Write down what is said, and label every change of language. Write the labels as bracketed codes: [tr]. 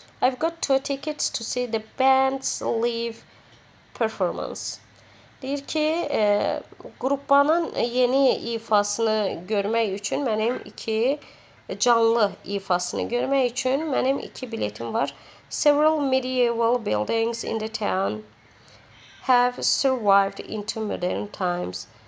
[en] I've got 2 tickets to see the band's live performance. [az] Deyir ki, qrupanın yeni ifasını görmək üçün mənim 2 canlı ifasını görmək üçün mənim 2 biletim var. [en] Several medieval buildings in the town have survived into modern times.